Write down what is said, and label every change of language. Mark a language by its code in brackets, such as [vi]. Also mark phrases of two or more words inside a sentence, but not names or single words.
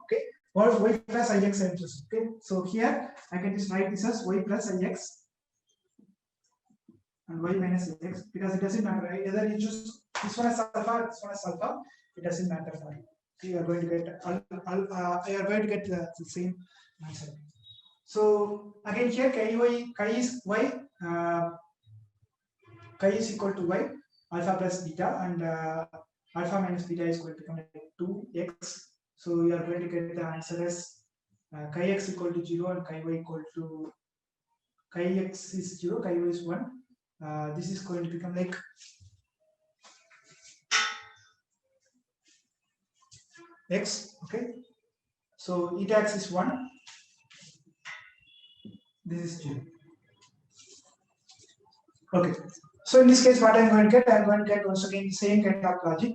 [en] Okay, or y plus ix I have chosen. Okay, so here I can just write this as y plus ix and y minus ix because it doesn't matter. Right? Either you choose this one as alpha, this one as alpha, it doesn't matter for you. You are going to get you are going to get the same answer. So again here chi is y, chi is equal to y, alpha plus beta, and alpha minus beta is going to become 2x. So you are going to get the answer as chi x equal to 0 and chi y equal to chi x is 0, chi y is 1. This is going to become like x. Okay, so eta x is 1. This is 0. Okay, so in this case what I'm going to get, I'm going to get once again the same kind of logic.